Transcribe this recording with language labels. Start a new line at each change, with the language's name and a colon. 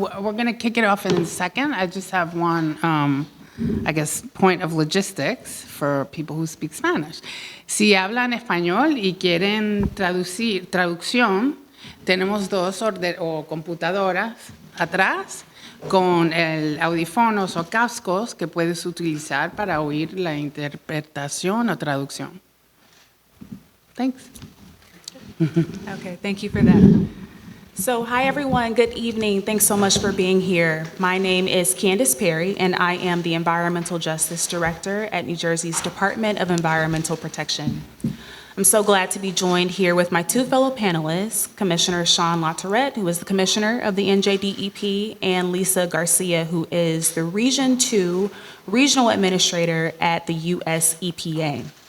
English: We're going to kick it off in a second. I just have one, I guess, point of logistics for people who speak Spanish.
Spanish: Si hablan español y quieren traducción, tenemos dos computadoras atrás con audífonos o cascos que puedes utilizar para oír la interpretación o traducción.
English: Thanks. Okay, thank you for that. So, hi everyone, good evening. Thanks so much for being here. My name is Candace Perry, and I am the Environmental Justice Director at New Jersey's Department of Environmental Protection. I'm so glad to be joined here with my two fellow panelists, Commissioner Sean LaTourette, who is the Commissioner of the NJDEP, and Lisa Garcia, who is the Region 2 Regional Administrator at the US EPA.